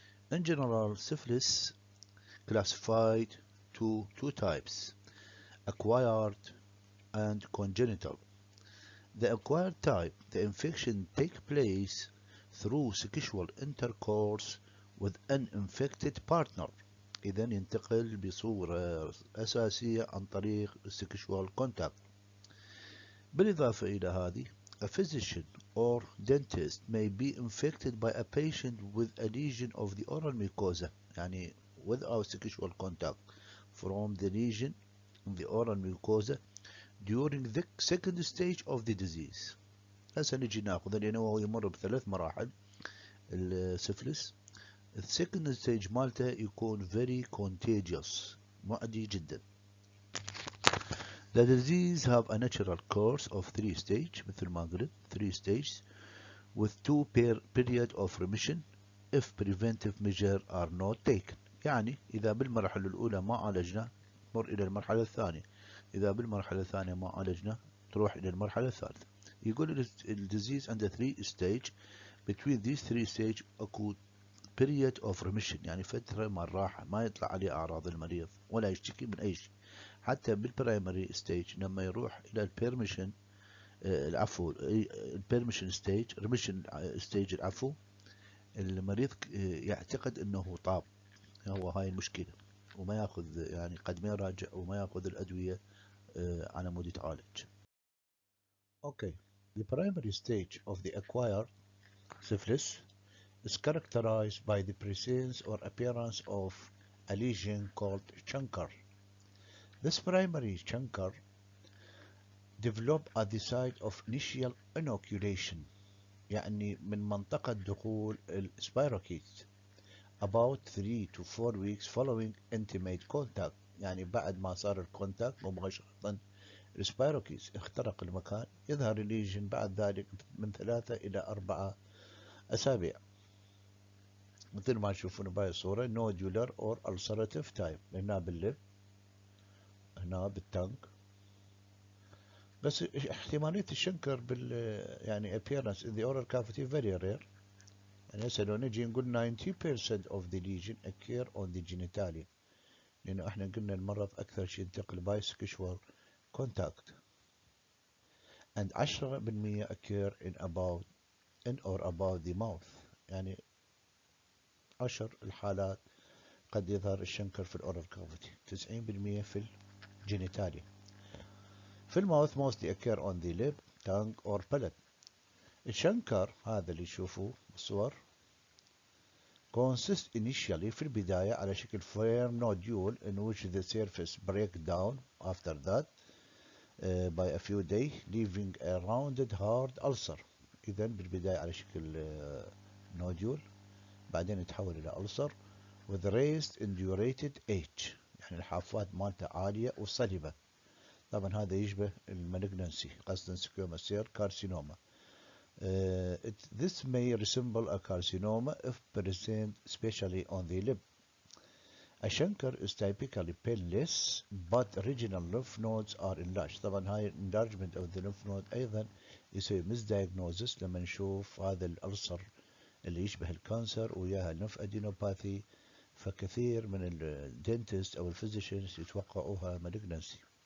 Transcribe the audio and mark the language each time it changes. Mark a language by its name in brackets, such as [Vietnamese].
[English] In general, syphilis classified to two types, acquired and congenital. The acquired type, the infection takes place through sexual intercourse with an infected partner. [Arabic] إذا ينتقل بصورة أساسية عن طريق [English] sexual contact. [Arabic] بالإضافة إلى هذه, [English] a physician or dentist may be infected by a patient with a lesion of the oral mucosa, يعني without sexual contact, from the lesion in the oral mucosa during the second stage of the disease. [Arabic] هسه نجي ناخذ لأنه هو يمر بثلاث مراحل السفلس. السكند ستيج مالته يكون [English] very contagious, [Arabic] معدي جدا. [English] The disease have a natural course of 3 stages, [Arabic] مثل ما قلت [English] 3 stages, with 2 period of remission if preventive measures are not taken. [Arabic] يعني إذا بالمرحلة الأولى ما عالجنا نمر إلى المرحلة الثانية، إذا بالمرحلة الثانية ما عالجنا تروح إلى المرحلة الثالثة. يقول ال [English] disease under 3 stage. Between these 3 stages [Arabic] أكو [English] period of remission، [Arabic] يعني فترة من الراحة ما يطلع عليه أعراض المريض ولا يشتكي من أي شيء. حتى بالبرايمري ستيج لما يروح إلى البيرميشن العفو البيرميشن ستيج ريميشن ستيج العفو، المريض يعتقد أنه طاب. هو هاي المشكلة، وما ياخذ يعني قد ما يراجع وما ياخذ الأدوية على مود يتعالج. [English] Okay, the primary stage of the acquired syphilis is characterized by the presence or appearance of a lesion called chancre. This primary chancre develop at the site of initial inoculation، [Arabic] يعني من منطقة دخول السبايروكيت [English] about 3 to 4 weeks following intimate contact، [Arabic] يعني بعد ما صار الكونتاكت مباشرة السبايروكيت اخترق المكان يظهر الليجن بعد ذلك من 3 إلى 4 أسابيع، مثل ما تشوفون بهاي الصورة [English] nodular or ulcerative type، [Arabic] هنا باللب هنا بالتنك. بس احتمالية الشنكر يعني [English] appearance in the oral cavity very rare. [Arabic] يعني هسه لو نجي نقول [English] 90% of the lesion occur on the genitalia، [Arabic] لأنه احنا قلنا المرض أكثر شيء ينتقل [English] by sexual contact. And 10% occur in or about the mouth، [Arabic] يعني 10 الحالات قد يظهر الشنكر في الأورال كافيتي، 90% في الجينيتاليا. في الماوث [English] mostly occur on the lip, tongue or palate. [Arabic] الشنكر هذا اللي تشوفوه بالصور [English] consist initially [Arabic] في البداية على شكل [English] firm nodule in which the surface break down after that by a few days leaving a rounded hard ulcer. [Arabic] إذا بالبداية على شكل nodule بعدين يتحول إلى [English] ulcer with raised indurated edge، [Arabic] يعني الحافات مالته عالية وصلبة. طبعا هذا يشبه المالجنسي، قصدا سكوما سير كارسينوما. [English] This may resemble a carcinoma if present especially on the lip. A chancre is typically painless but regional lymph nodes are enlarged. [Arabic] طبعا هاي [English] enlargement of the lymph node [Arabic] أيضا يسوي misdiagnosis لما نشوف هذا الألسر اللي يشبه الكانسر وياها الليمف ادينوباثي، فكثير من الدنتست أو الفيزيشنز يتوقعوها malignancy.